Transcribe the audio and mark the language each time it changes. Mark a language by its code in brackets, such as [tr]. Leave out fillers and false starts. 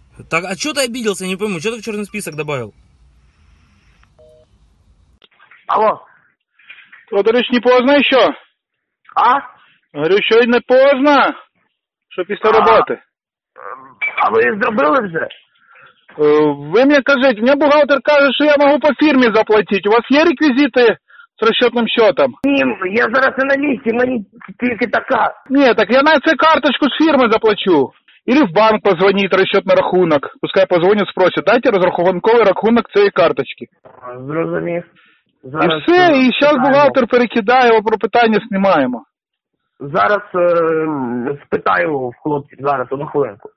[ru] Так, а чё ты обиделся, я не пойму, чё ты в чёрный список добавил? Алло. Тодорович, не поздно ещё? А? Говорю, ещё не поздно, что после работы. [uk] А ви зробили вже? Ви мені кажіть, мені бухгалтер каже, що я можу по фірмі заплатити. У вас є реквізити з рахунковим рахунком? Ні, я зараз не на місці, мені тільки така. Ні, так я на це карточку з фірми заплачу. [ru] Или в банк позвонить, расчет на рахунок. Пускай позвонит, спросит, [uk] дайте розрахунковий рахунок цієї карточки. Зрозумів. Зараз і все, і зараз бухгалтер перекидає, його про питання знімаємо. Зараз спитаю у хлопців, зараз, одну хвилинку.